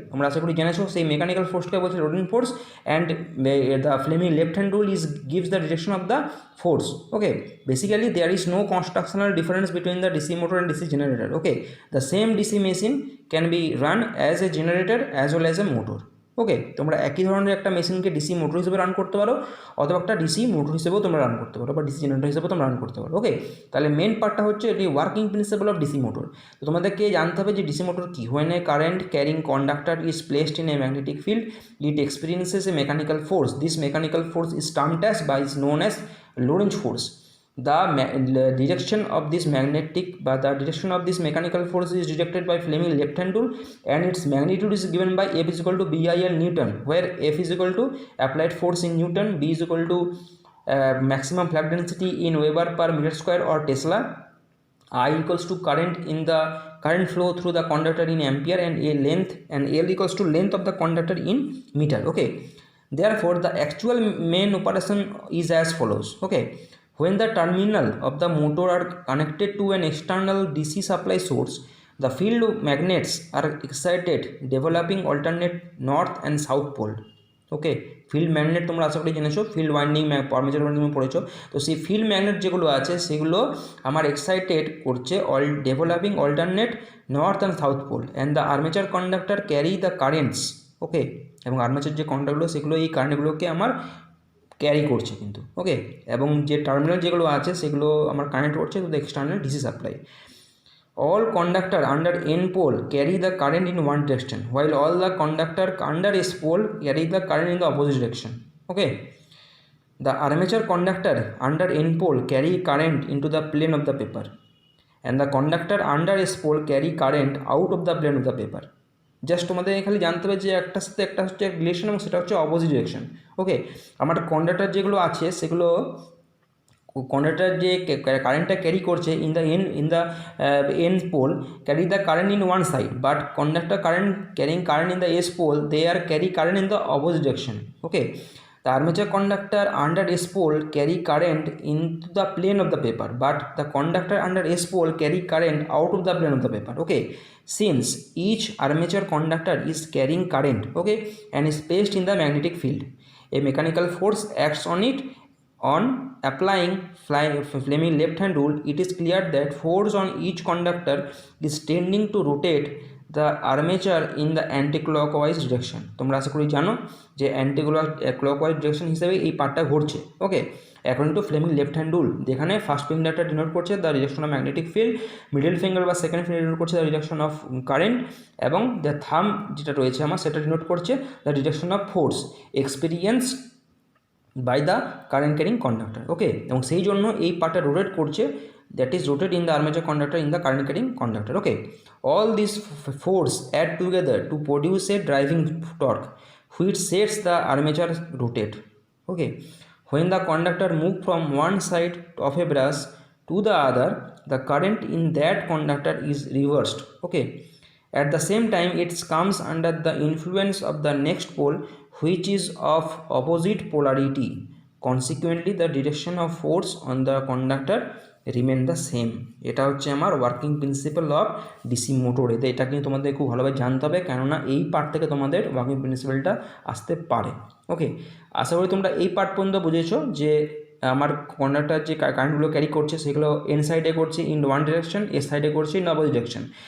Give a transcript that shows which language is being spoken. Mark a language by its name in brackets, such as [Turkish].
[Bangla] তোমরা আশা করি জেনেছো সেই মেকানিক্যাল ফোর্সকে বলছে [English] Lorentz force, and the Fleming left hand rule is gives the direction of the force. Okay, basically there is no constructional difference between the DC motor and DC generator. Okay, the same DC machine can be run as a generator as well as a motor. [Bangla] ওকে, তোমরা একই ধরনের একটা মেশিনকে DC motor হিসেবে run করতে পারো, অথবা একটা DC motor হিসেবেও তোমরা রান করতে পারো, বা ডিসি জেনারেটর হিসেবেও তোমরা রান করতে পারো। ওকে, তাহলে মেন পার্টটা হচ্ছে এটি working principal of DC motor. তো তোমাদেরকে জানতে হবে যে ডিসি মোটর কি। [English] When a current carrying conductor is placed in a magnetic field it experiences a mechanical force. This mechanical force is termed as বা is known as Lorentz force. The direction of this magnetic but the direction of this mechanical force is directed by Fleming left hand rule, and its magnitude is given by F is equal to BIL Newton, where F is equal to applied force in Newton, B is equal to maximum flux density in Weber per meter square or Tesla, I equals to current flow through the conductor in ampere, and a length, and L equals to length of the conductor in meter. Okay, therefore the actual main operation is as follows. Okay, when the terminal of the motor are connected to an external DC supply source, the field magnets are excited, developing alternate north and south pole. [Bangla] Okay, field magnet তোমরা আশা করি জেনেছো, field winding armature winding পড়েছো। তো সেই field magnet যেগুলো আছে সেগুলো আমার excited করছে [English] Developing alternate north and south pole, and the armature conductor carry the currents. [Bangla] ওকে, এবং আর্মেচার যে কন্ডাক্টগুলো সেগুলো এই কারেন্টগুলোকে আমার ক্যারি করছে কিন্তু। ওকে, এবং যে টার্মিনাল যেগুলো আছে সেগুলো আমার কানেক্ট করছে to the external DC supply. [English] All conductor under N pole carry the current in one direction, while all the conductor under S pole carry the current in the opposite direction. Okay, the armature conductor under N pole carry current into the plane of the paper, and the conductor under S pole carry current out of the plane of the paper. [Bangla] Just তোমাদের খালি জানতে হবে যে একটার সাথে একটা হচ্ছে relation, এবং সেটা হচ্ছে অপোজিট ডিরেকশন। [English] Okay, আমার conductor যেগুলো আছে সেগুলো কন্ডাক্টর যে কারেন্টটা ক্যারি করছে in the N pole carry the current in one side, but conductor current carrying current in the S pole they are carry current in the opposite direction. Okay, the armature conductor under S pole carry current into the plane of the paper, but the conductor under S pole carry current out of the plane of the paper. Okay, since each armature conductor is carrying current, okay, and is placed in the magnetic field, a mechanical force acts on it. On applying Fleming left hand rule, it is clear that force on each conductor is tending to rotate the armature in the anti-clockwise direction. [Bangla] তোমরা আশা করি জানো যে clockwise direction হিসেবে এই পার্টটা ঘুরছে। [English] Okay, according to Fleming left hand rule, যেখানে first ফিঙ্গারটা denote করছে the direction of magnetic field, middle finger বা second finger denote করছে the direction of current, এবং the thumb যেটা রয়েছে আমার সেটা ডিনোট করছে the direction of force experience by the current carrying conductor. Okay, [Bangla] এবং সেই জন্য এই পার্টটা রোটেট করছে, [English] that is rotated in the armature conductor in the current carrying conductor. Okay, all these force add together to produce a driving torque which sets the armature rotate. Okay, when the conductor move from one side of a brush to the other, the current in that conductor is reversed. Okay, at the same time it comes under the influence of the next pole which is of opposite polarity. Consequently the direction of force on the conductor remain the same. [Bangla] এটা হচ্ছে আমার working principal of DC motor. এটা কিন্তু তোমাদের খুব ভালোভাবে জানতে হবে, কেননা এই পার্ট থেকে তোমাদের ওয়ার্কিং প্রিন্সিপালটা আসতে পারে। ওকে, আশা করি তোমরা এই পার্ট পর্যন্ত বুঝেছো যে আমার কন্ডাক্টর যে কারেন্টগুলো ক্যারি করছে সেগুলো এন সাইডে করছে ইন ওয়ান ডিরেকশন, এস সাইডে করছে ইন অপোজিট ডিরেকশন।